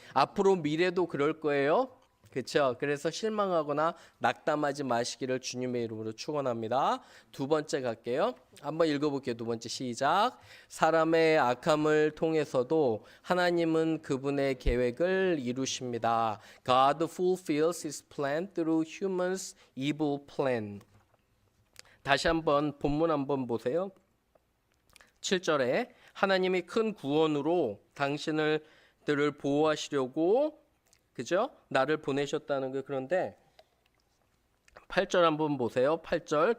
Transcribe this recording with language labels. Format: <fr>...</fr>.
<ko>앞으로 미래도 그럴 거예요. 그렇죠? 그래서 실망하거나 낙담하지 마시기를 주님의 이름으로 축원합니다. 두 번째 갈게요. 한번 읽어볼게요. 두 번째 시작. 사람의 악함을 통해서도 하나님은 그분의 계획을 이루십니다.</ko> <en>God fulfills His plan through humans' evil plan.</en> <ko>다시 한번 본문 한번 보세요. 7절에 하나님이 큰 구원으로 당신들을 보호하시려고 그죠? 나를 보내셨다는 거. 그런데 8절 한번 보세요. 8절.</ko>